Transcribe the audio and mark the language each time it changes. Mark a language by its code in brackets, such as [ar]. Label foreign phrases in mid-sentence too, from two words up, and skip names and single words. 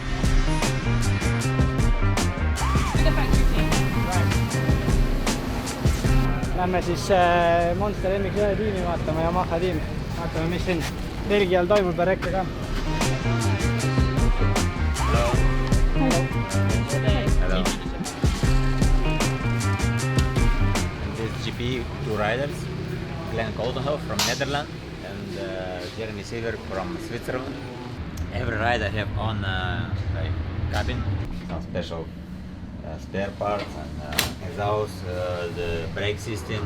[et] Lähme siis Monster MXGP tiimi vaatama, Yamaha tiim. Vaatame, mis siin Belgial toimub ja rekke ka. [en] This GP, two riders, Glenn Coldenhoff from Netherlands and Jeremy Seaver from Switzerland. Every rider have on like cabin, some special spare parts and exhaust, the brake system.